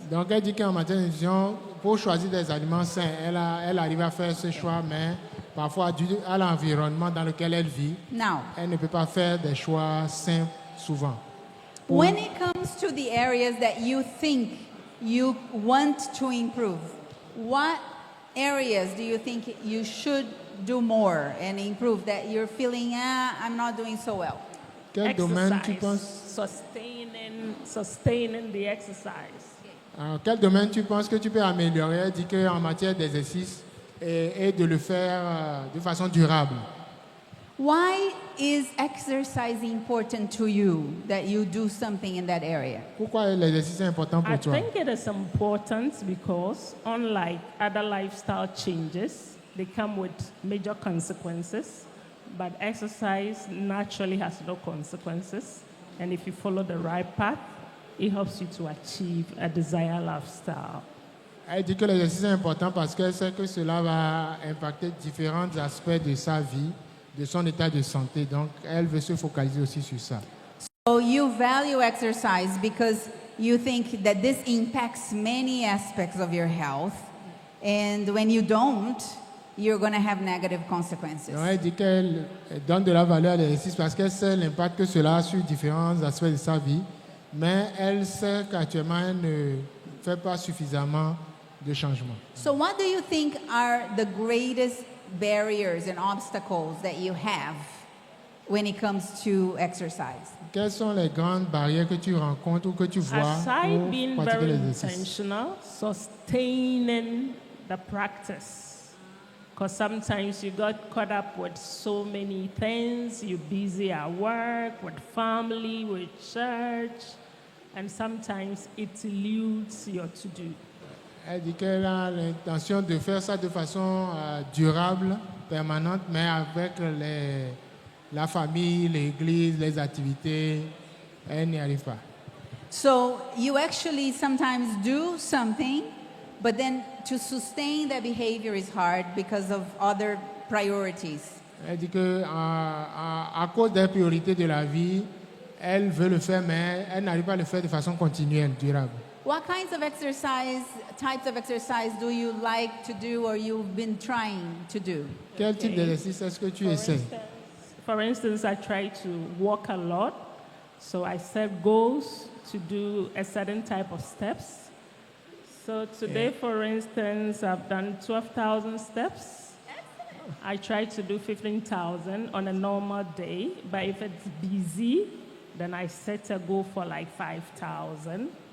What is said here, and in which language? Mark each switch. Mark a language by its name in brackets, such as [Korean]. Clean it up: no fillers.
[French] Donc, elle dit qu'en matière de nutrition, pour choisir des aliments sains, elle arrive à faire ce choix, mais parfois, dû à l'environnement dans lequel elle vit, [English] Now, [French] elle ne peut pas faire des choix sains souvent. [English] when it comes to the areas that you think you want to improve, what areas do you think you should do more and improve that you're feeling, I'm not doing so well? [French] Quel domaine tu penses, [English] Sustaining the exercise. [French] quel domaine tu penses que tu peux améliorer? Elle dit qu'en matière d'exercice et de le faire de façon durable. [English] Why is exercise important to you that you do something in that area? [French] Pourquoi l'exercice est important [English] I [French] pour toi? [English] think it is important because, unlike other lifestyle changes, they come with major consequences. But exercise naturally has no consequences. And if you follow the right path, it helps you to achieve a desired lifestyle. [French] Elle dit que l'exercice est important parce qu'elle sait que cela va impacter différents aspects de sa vie, de son état de santé. Donc, elle veut se focaliser aussi sur ça. [English] So you value exercise because you think that this impacts many aspects of your health. And when you don't, you're going to have negative consequences. [French] Donc, elle dit qu'elle donne de la valeur à l'exercice parce qu'elle sait l'impact que cela a sur différents aspects de sa vie. Mais elle sait qu'actuellement, elle ne fait pas suffisamment de changements. [English] So what do you think are the greatest barriers and obstacles that you have when it comes to exercise? [French] Quelles sont les grandes barrières que tu rencontres ou que tu vois [English] Aside being [French] pour pratiquer [English] very [French] l'exercice? [English] intentional, sustaining the practice. Because sometimes you got caught up with so many things. You're busy at work, with family, with church, and sometimes it eludes your to-do. [French] Elle dit qu'elle a l'intention de faire ça de façon durable, permanente, mais avec la famille, l'église, les activités, elle n'y arrive pas. [English] So you actually sometimes do something, but then to sustain that behavior is hard because of other priorities. [French] Elle dit que à cause des priorités de la vie, elle veut le faire, mais elle n'arrive pas à le faire de façon continuelle, durable. [English] What types of exercise do you like to do or you've been trying to do? [French] Quel type d'exercice est-ce que tu essaies? [English] For instance, I try to walk a lot, so I set goals to do a certain type of steps. So today, for instance, I've done 12,000 steps. I try to do 15,000 on a normal day, but if it's busy, then I set a goal for like 5,000.